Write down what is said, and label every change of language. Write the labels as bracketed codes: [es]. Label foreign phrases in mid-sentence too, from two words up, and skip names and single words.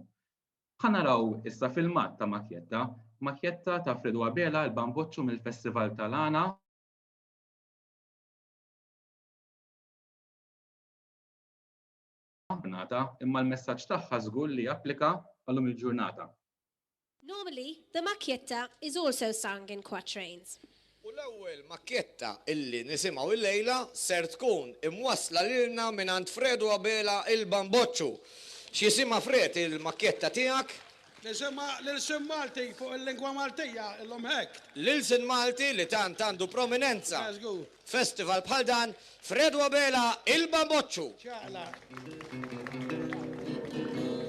[mt] Ħanaraw issa filmat ta' makkjetta ta' Fredu Abela il-Bamboċċu mill-Festival tal-Għana. Imma l-messaġġ tagħha żgur li japplika għallum il-ġurnata. [en] Normally, the macchietta is also sung in quatrains. [mt] U l-ewwel makkjetta illi nisimgħu il-lejla ser tkun imwassla lilna mingħand Fredu Abela il-Bamboċċu. X'jisimha Fred il-makkjetta tiegħek? L-ilsin Malti fuq il-lingwa Maltija illum hekk. L-ilsin Malti li tant għandu prominenza. Festival bħal dan, Fredu Abela il-Bamboċċu.